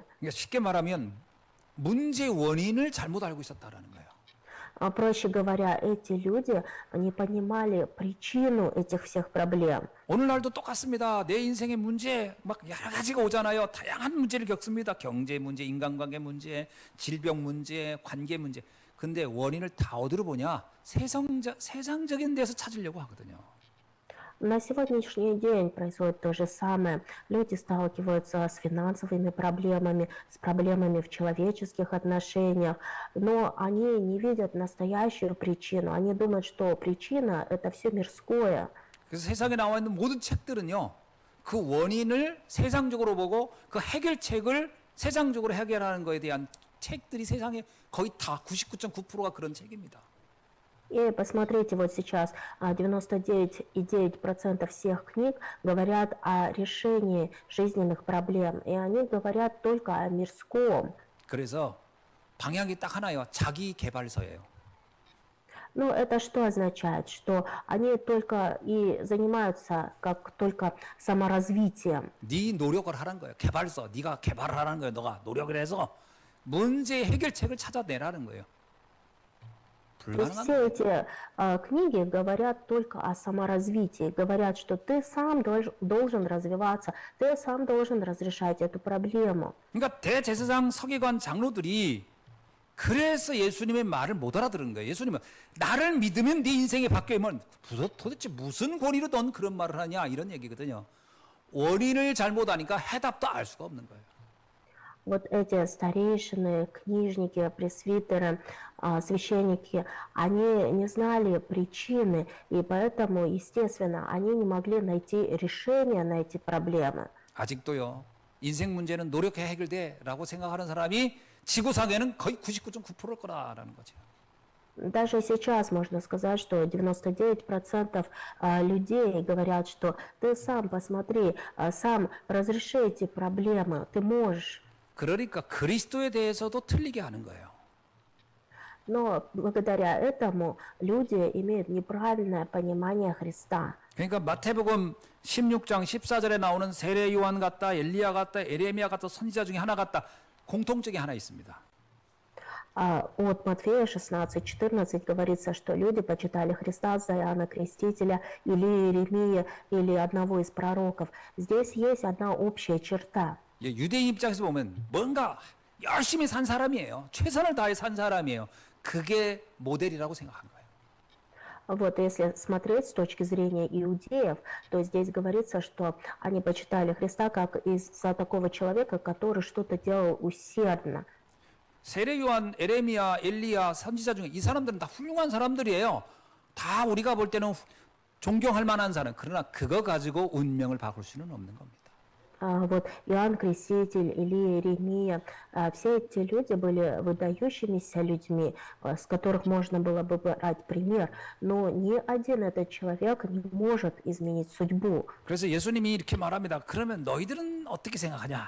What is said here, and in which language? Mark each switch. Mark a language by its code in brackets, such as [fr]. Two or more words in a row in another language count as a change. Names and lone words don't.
[ko] 그러니까 쉽게 말하면 문제의 원인을 잘못 알고 있었다라는 거예요. [ru] Проще говоря, эти люди не понимали причину этих всех проблем. [ko] 오늘날도 똑같습니다. 내 인생의 문제 막 여러 가지가 오잖아요. 다양한 문제를 겪습니다. 경제 문제, 인간관계 문제, 질병 문제, 관계 문제. 근데 원인을 다 어디로 보냐? 세상적인 데서 찾으려고 하거든요. [ru] На сегодняшний день происходит то же самое. Люди сталкиваются с финансовыми проблемами, с проблемами в человеческих отношениях, но они не видят настоящую причину. Они думают, что причина – это все мирское. [ko] 그래서 세상에 나와 있는 모든 책들은요. 그 원인을 세상적으로 보고 그 해결책을 세상적으로 해결하는 거에 대한 책들이 세상에 거의 다 99.9%가 그런 책입니다. [ru] И посмотрите, вот сейчас 99,9% всех книг говорят о решении жизненных проблем, и они говорят только о мирском. [ko] 그래서 방향이 딱 하나요. 자기 개발서예요. [ru] Ну, это что означает? Что они только и занимаются как только саморазвитием. [ko] 네 노력을 하라는 거예요. 개발서. 네가 개발을 하라는 거예요. 너가 노력을 해서 문제의 해결책을 찾아내라는 거예요. [ru] То есть все эти книги говорят только о саморазвитии, говорят, что ты сам должен развиваться, ты сам должен разрешать эту проблему. [ko] 그러니까 대제사장, 서기관, 장로들이 그래서 예수님의 말을 못 알아들은 거예요. 예수님은 나를 믿으면 네 인생이 바뀌면 도대체 무슨 권위로 넌 그런 말을 하냐 이런 얘기거든요. 원인을 잘못 아니까 해답도 알 수가 없는 거예요. [ru] Вот эти старейшины, книжники, пресвитеры, священники, они не знали причины, и поэтому, естественно, они не могли найти решение на эти проблемы. [ko] 아직도요. 인생 문제는 노력해 해결돼라고 생각하는 사람이 지구상에는 거의 99.9%일 거라는 거죠. [ru] Даже сейчас можно сказать, что 99% людей говорят, что ты сам посмотри, сам разреши эти проблемы, ты можешь. [ko] 그러니까 그리스도에 대해서도 틀리게 하는 거예요. [ru] Но благодаря этому люди имеют неправильное понимание Христа. [ko] 그러니까 마태복음 16장 14절에 나오는 세례 요한 같다, 엘리야 같다, 에레미야 같다 선지자 중에 하나 같다. 공통점이 하나 있습니다. [ru] От Матфея 16-14 говорится, что люди почитали Христа за Иоанна Крестителя или Иеремия, или одного из пророков. Здесь есть одна общая черта. [ko] 유대인 입장에서 보면 뭔가 열심히 산 사람이에요. 최선을 다해 산 사람이에요. 그게 모델이라고 생각한 거예요. [ru] Вот если смотреть с точки зрения иудеев, то здесь говорится, что они почитали Христа как из-за такого человека, который что-то делал усердно. [ko] 세례 요한, 에레미야, 엘리야 선지자 중에 이 사람들은 다 훌륭한 사람들이에요. 다 우리가 볼 때는 존경할 만한 사람. 그러나 그거 가지고 운명을 바꿀 수는 없는 겁니다. [ru] Вот Иоанн Креститель или Иеремия, все эти люди были выдающимися людьми, с которых можно было бы брать пример, но ни один этот человек не может изменить судьбу. [ko] 그래서 예수님이 이렇게 말합니다. 그러면 너희들은 어떻게 생각하냐?